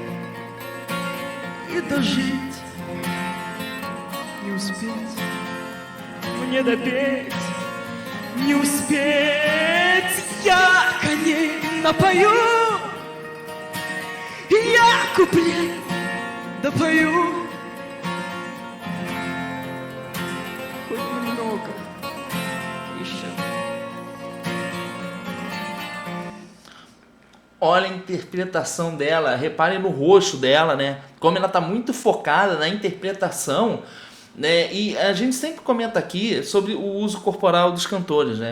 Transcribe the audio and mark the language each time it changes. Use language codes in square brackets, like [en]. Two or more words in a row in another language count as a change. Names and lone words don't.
[ru] И дожить не успеть, мне допеть не успеть. Я коней напою, я куплет допою. Хоть немного еще. [pt] Olha a interpretação dela, reparem no rosto dela, né? Como ela tá muito focada na interpretação, né? E a gente sempre comenta aqui sobre o uso corporal dos cantores, né?